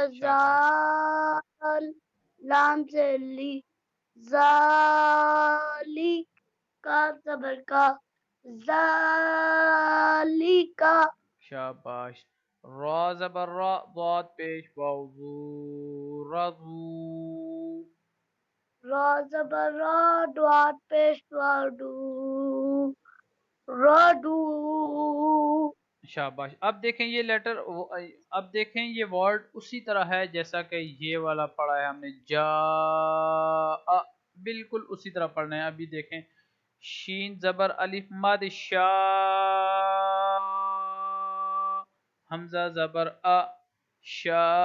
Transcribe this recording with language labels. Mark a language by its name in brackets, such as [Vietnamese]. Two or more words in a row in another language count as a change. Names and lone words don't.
[Urdu] شاباش. زال لام سے لی زالی کا زبر کا زالی کا. شاباش. را زبر را ضاد پیش واو ذو رضو. را زبر را دوات پیش وادو رادو. شاباش. اب دیکھیں یہ لیٹر، اب دیکھیں یہ ورڈ اسی طرح ہے جیسا کہ یہ والا پڑھا ہے ہم نے جا، بالکل اسی طرح پڑھنا ہے. ابھی دیکھیں شین زبر الف مد شا حمزہ زبر شا